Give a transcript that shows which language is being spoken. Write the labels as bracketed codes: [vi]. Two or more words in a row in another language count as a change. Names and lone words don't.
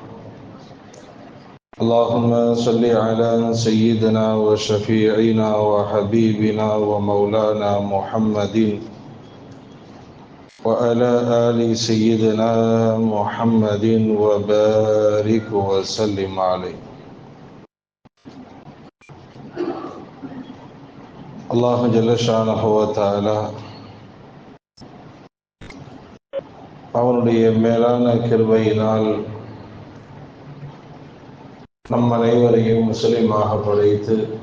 [ar] اللهم صل على سيدنا وشفيعنا وحبيبنا ومولانا محمد وعلى آل سيدنا محمد وبارك وسلم عليه. الله جل شأنه وتعالى [ta] அவனுடைய மேலான கிருபையினால் நம் அனைவரையும் முஸ்லிமாக படைத்து